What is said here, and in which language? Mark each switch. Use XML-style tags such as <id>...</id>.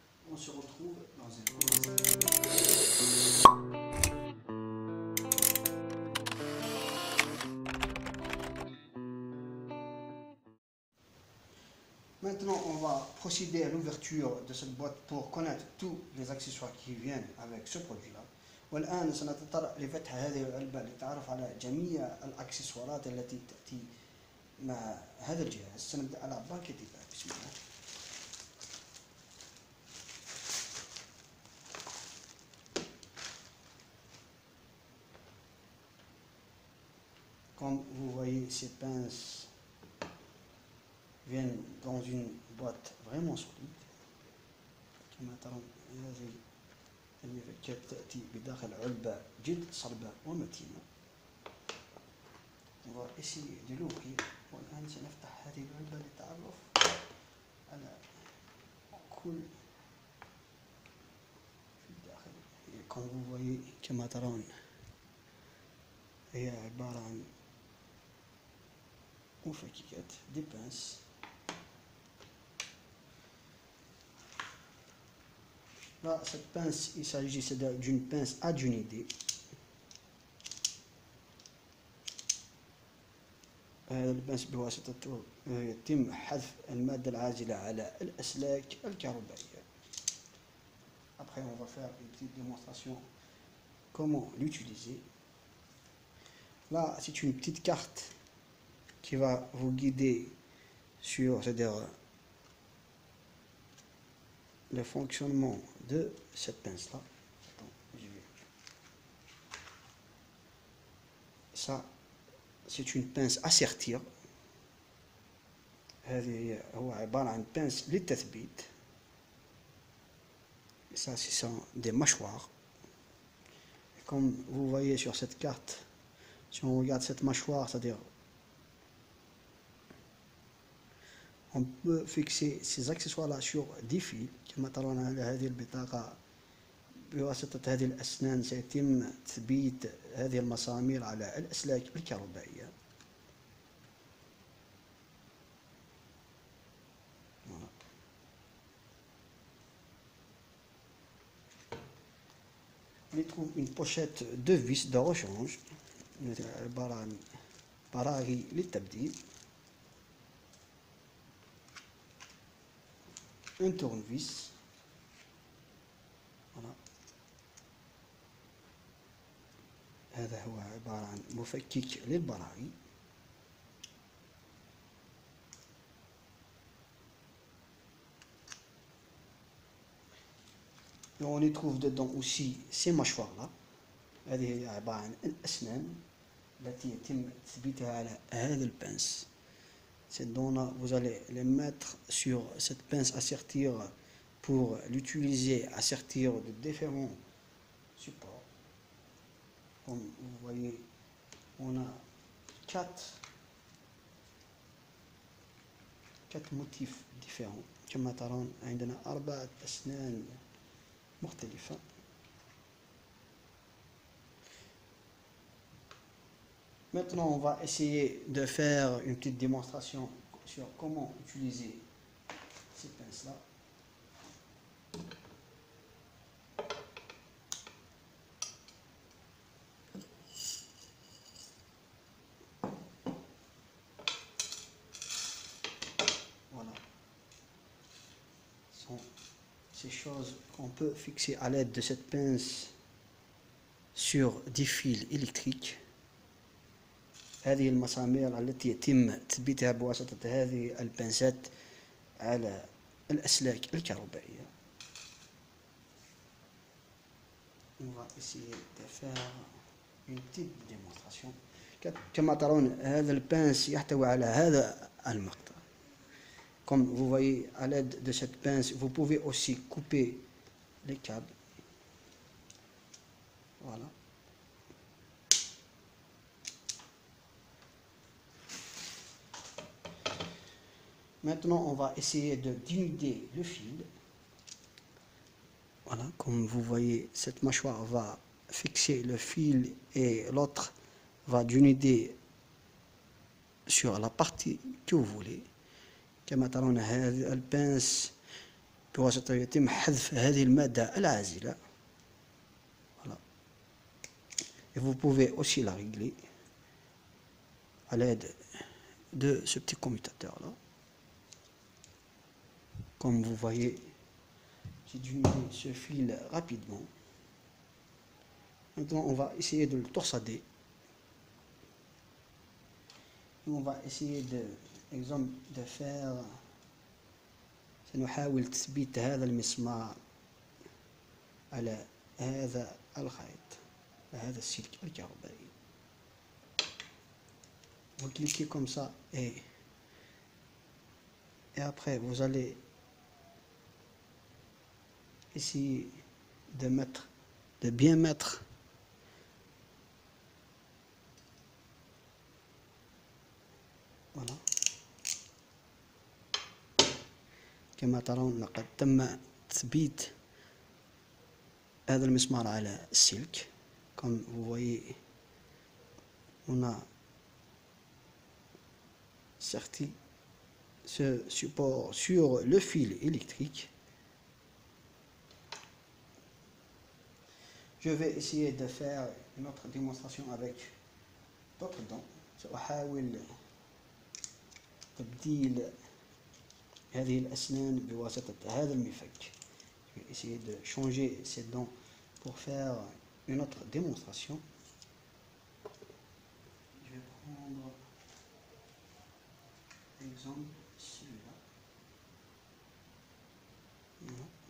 <fr>On se retrouve dans un Maintenant, on va procéder à l'ouverture de cette boîte pour connaître tous les accessoires qui viennent avec ce produit-là.</fr> <ar>والآن سنتطرق لفتح هذه العلبة للتعرف على جميع الأكسسوارات التي تأتي مع هذا الجهاز. سنبدأ على باكيت الباب. بسم الله.</ar> <fr>Comme vous voyez, ces pinces viennent dans une boîte vraiment solide.</fr> <ar>كما ترون هذه المفكات تأتي بداخل علبة جد صلبة ومتينة.</ar> <fr>On va essayer de l'ouvrir.</fr> <ar>والآن سنفتح هذه العلبة للتعرف على كل في الداخل.</ar> <fr>Comme vous voyez</fr> <ar>كما ترون هي عبارة عن مفككات دي بانس.</ar> <fr>Là, cette pince, il s'agit d'une pince adjunidée.</fr> <ar>هذا البنس بواسطته يتم حذف المادة العازلة على الأسلاك الكهربائية.</ar> <fr>Après, on va faire une petite démonstration comment l'utiliser. Là, c'est une petite carte qui va vous guider sur, c'est-à-dire le fonctionnement de cette pince-là. Ça, c'est une pince à sertir.</fr> <ar>هذه هو عبارة عن pince للتثبيت.</ar> <fr>Ça, ce sont des mâchoires. Et comme vous voyez sur cette carte, si on regarde cette mâchoire, c'est-à-dire on peut fixer ces accessoires-là sur des fils.</fr> <ar>كما ترون على هذه البطاقة بواسطة هذه الأسنان سيتم تثبيت هذه المسامير على الأسلاك الكهربائية.</ar> <fr>On y trouve une pochette de vis de rechange</fr> <ar>عبارة عن براغي للتبديل.</ar> <fr>Un tournevis. Voilà.</fr> <ar>هذا هو عبارة عن مفكك للبراغي.</ar> <fr>Et on y trouve dedans aussi ces mâchoires-là.</fr> <ar>هذه هي عبارة عن الأسنان التي يتم تثبيتها على هذا البنس.</ar> <fr>Ces dents-là, vous allez les mettre sur cette pince à sertir pour l'utiliser à sertir de différents supports. Comme vous voyez, on a quatre motifs différents.</fr> <ar>كما ترون عندنا 4 أسنان مختلفة.</ar> <fr>Maintenant, on va essayer de faire une petite démonstration sur comment utiliser ces pinces-là. ces choses qu'on peut fixer à l'aide de cette pince sur des fils électriques.</fr> <ar>هذه المسامير التي يتم تثبيتها بواسطة هذه البنسات على الأسلاك الكهربائية.</ar> <fr>On va essayer de faire une petite démonstration.</fr> <ar>كما ترون هذا البنس يحتوي على هذا المقطع.</ar> <fr>Comme vous voyez, à l'aide de cette pince, vous pouvez aussi couper les câbles. Voilà. Maintenant, on va essayer de dénuder le fil. Voilà, comme vous voyez, cette mâchoire va fixer le fil et l'autre va dénuder sur la partie que vous voulez.</fr> <ar>كما ترون هذه البنس بواسطة يتم حذف هذه المادة العازلة.</ar> <fr>Voilà. Et vous pouvez aussi la régler à l'aide de ce petit commutateur là. Comme vous voyez, j'ai dénudé ce fil rapidement. Maintenant, on va essayer de le torsader. On va essayer de faire</fr> <ar>سنحاول تثبيت هذا المسمار على هذا الخيط، هذا السلك الكهربائي.</ar> <fr>Vous cliquez comme ça et après vous allez essayer de bien mettre voilà.</fr> <ar>كما ترون لقد تم تثبيت هذا المسمار على السلك.</ar> <fr>Comme vous voyez, on a sorti ce support sur le fil électrique. Je vais essayer de faire une autre démonstration avec d'autres dents.</fr> <ar>سأحاول تبديل هذه الأسنان بواسطة هذا المفك.</ar> <fr>Je vais essayer de changer ces dents pour faire une autre démonstration. Je vais prendre l'exemple celui-là. Voilà.</fr>